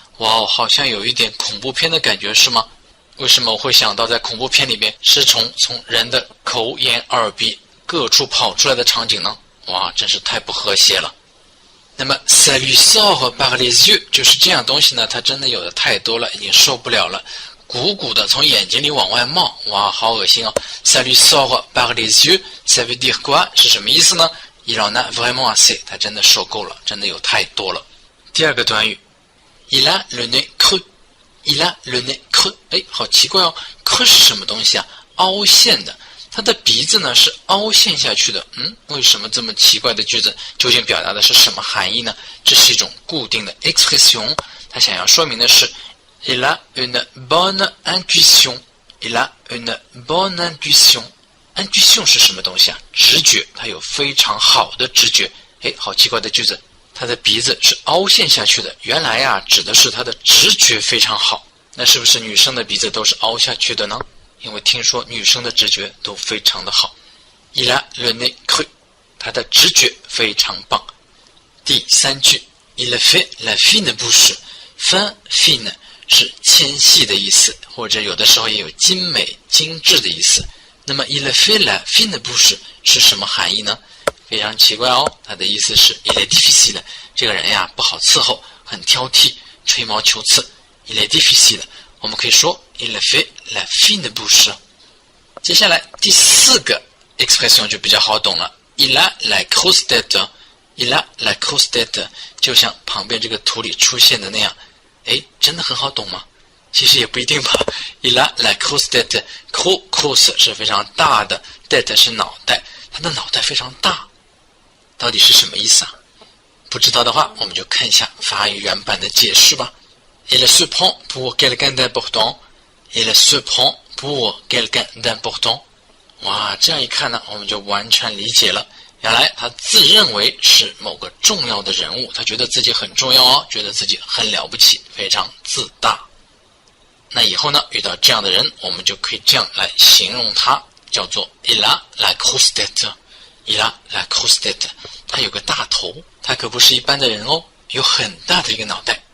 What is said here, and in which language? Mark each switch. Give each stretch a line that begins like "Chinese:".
Chinese: 哇哦，好像有一点恐怖片的感觉，是吗？为什么我会想到在恐怖片里面是从人的口、眼、耳、鼻各处跑出来的场景呢？哇，真是太不和谐了。那么
French: ça lui sort par les yeux
Chinese: 就是这样东西呢，它真的有的太多了，已经受不了了，鼓鼓的从眼睛里往外冒，哇，好恶心哦。
French: ça lui sort par les yeux ça veut dire quoi
Chinese: 是什么意思呢？
French: Il en a vraiment assez
Chinese: 他真的受够了，真的有太多了。第二个短语
French: Il a le nez creux
Chinese: Il a le nez creux 哎，好奇怪哦， creux 是什么东西啊？凹陷的，他的鼻子呢是凹陷下去的。为什么这么奇怪的句子？究竟表达的是什么含义呢？这是一种固定的 expression， 他想要说明的是
French: Il a une bonne intuition
Chinese: Il a une bonne intuition Intuition 是什么东西啊？直觉，它有非常好的直觉。哎，好奇怪的句子，他的鼻子是凹陷下去的，原来呀，指的是他的直觉非常好。那是不是女生的鼻子都是凹下去的呢？因为听说女生的直觉都非常的好。
French: Il a le nez creux，
Chinese: 他的直觉非常棒。第三句
French: Il fait la fine bouche，
Chinese: fin fine 是纤细的意思，或者有的时候也有精美、精致的意思。那么
French: il fait la fine bouche
Chinese: 是什么含义呢？非常奇怪哦，它的意思是
French: il est difficile，
Chinese: 这个人呀不好伺候，很挑剔，吹毛求疵。
French: il est difficile，
Chinese: 我们可以说
French: il fait la fine bouche。
Chinese: 接下来第四个 expression 就比较好懂了 ，
French: il a la grosse tête，
Chinese: il a la grosse tête， 就像旁边这个图里出现的那样，哎，真的很好懂吗？其实也不一定吧。
French: Il a la grosse tête，
Chinese: grosse 是非常大的 ，tête 是脑袋，他的脑袋非常大，到底是什么意思啊？不知道的话，我们就看一下法语原版的解释吧。
French: Il se prend pour quelqu'un d'important. Il se prend pour quelqu'un d'important.
Chinese: 哇，这样一看呢，我们就完全理解了。原来他自认为是某个重要的人物，他觉得自己很重要哦，觉得自己很了不起，非常自大。那以后呢，遇到这样的人，我们就可以这样来形容他，叫做
French: Il a la grosse tête。
Chinese: Il a la grosse tête， 他有个大头，他可不是一般的人哦，有很大的一个脑袋。